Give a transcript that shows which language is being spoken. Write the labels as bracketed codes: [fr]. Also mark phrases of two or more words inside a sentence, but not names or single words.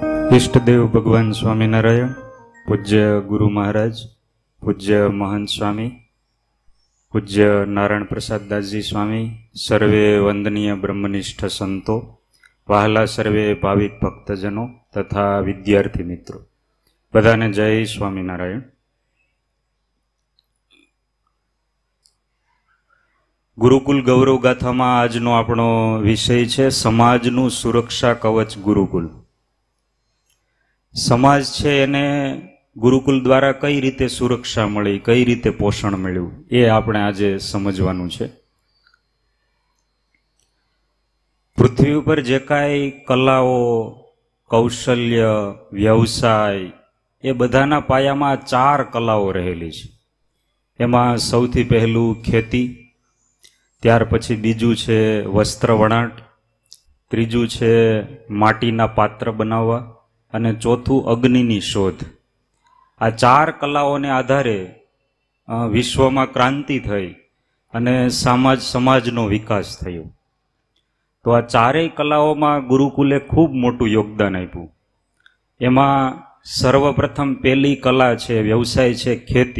[gu] ઇષ્ટદેવ ભગવાન સ્વામીનારાયણ, પૂજ્ય ગુરુ મહારાજ, પૂજ્ય મહંત સ્વામી, પૂજ્ય નારાયણ પ્રસાદ દાસજી સ્વામી, સર્વે વંદનીય બ્રહ્મનિષ્ઠ સંતો, વહાલા સર્વે ભાવિક ભક્તજનો તથા વિદ્યાર્થી મિત્રો, બધાને જય સ્વામીનારાયણ। ગુરુકુલ ગૌરવ ગાથામાં આજનો આપણો વિષય છે સમાજનું સુરક્ષા કવચ ગુરુકુલ। સમાજ છે એને ગુરુકુલ દ્વારા કઈ રીતે સુરક્ષા મળી, કઈ રીતે પોષણ મળ્યું, એ આપણે આજે સમજવાનું છે। પૃથ્વી પર જે કાંઈ કલાઓ, કૌશલ્ય, વ્યવસાય એ બધાના પાયામાં ચાર કલાઓ રહેલી છે। એમાં સૌથી પહેલું ખેતી, ત્યાર પછી બીજું છે વસ્ત્ર વણાટ, ત્રીજું છે માટીના પાત્ર બનાવવા અને ચોથું અગ્નિની શોધ। આ ચાર કલાઓને આધારે વિશ્વમાં ક્રાંતિ થઈ અને સમાજનો વિકાસ થયો। તો આ ચારેય કલાઓમાં ગુરુકુલે ખૂબ મોટું યોગદાન આપ્યું। એમાં સર્વપ્રથમ પહેલી કલા છે, વ્યવસાય છે ખેતી।